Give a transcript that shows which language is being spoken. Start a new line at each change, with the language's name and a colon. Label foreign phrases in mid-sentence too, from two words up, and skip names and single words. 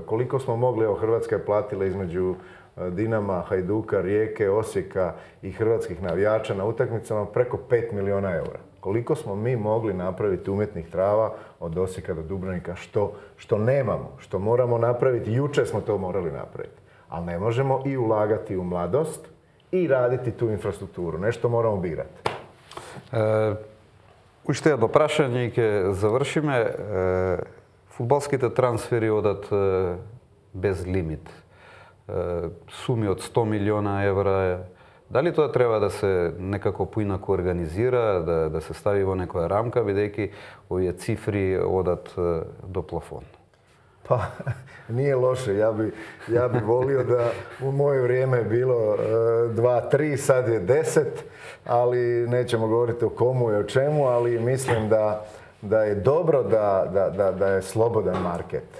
Croatian: Koliko smo mogli, evo Hrvatska je platila između Dinama, Hajduka, Rijeke, Osijeka i hrvatskih navijača na utakmicama preko 5 milijuna eura. Koliko smo mi mogli napraviti umjetnih trava od Osijeka do Dubrovnika, što nemamo, što moramo napraviti. Jučer smo to morali napraviti. Ali ne možemo i ulagati u mladost i raditi tu infrastrukturu. Nešto moramo birati.
Macedonian: Уште едно прашање и ќе завршиме. Фудбалските трансфери одат без лимит. Суми од 100 милиона евра. Дали тоа треба да се некако поинако организира, да се стави во некоја рамка, бидејќи овие цифри одат до плафон?
Croatian: Pa, nije loše. Ja bi volio da u moje vrijeme je bilo 2, 3, sad je 10, ali nećemo govoriti o komu i o čemu, ali mislim da je dobro da je slobodan market.